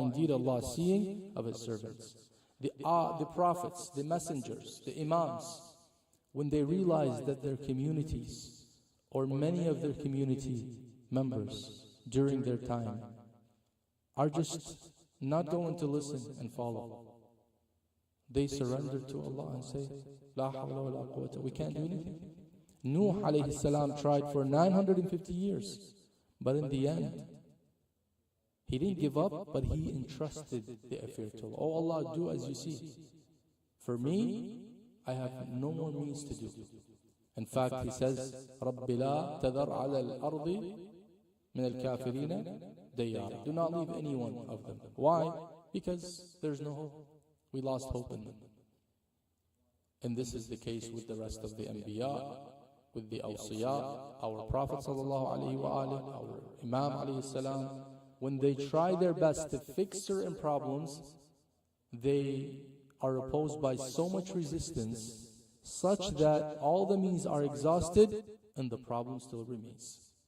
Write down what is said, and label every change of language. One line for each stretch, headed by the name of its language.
English: Indeed, Allah is seeing of His servants. The prophets, the messengers, the imams, when they realize that their communities, or many of their community members during their time, are just not going to listen and follow, they surrender to Allah and say, La hawla wa la quwwata, we can't do anything. Nuh alayhi salam tried for 950 years, but in the end, he didn't give up, but he entrusted the affair to Allah. Oh Allah, do as you see. For me, I have no more means to do.
Arabic: In fact, he says, رَبِّ لَا تَذَرْ عَلَى الْأَرْضِ مِنَ الْكَافِرِينَ دَيَّارًا.
English: Do not leave any one of them. Why? Because there's no hope. We lost hope in them. And this is the case with the rest of the Anbiya, with the Awsiya, our Prophet sallallahu alaihi wa alihi, our Imam alayhi salam. When they try their best to fix certain problems, they are opposed by so much resistance, such that all the means are exhausted and the problem still remains.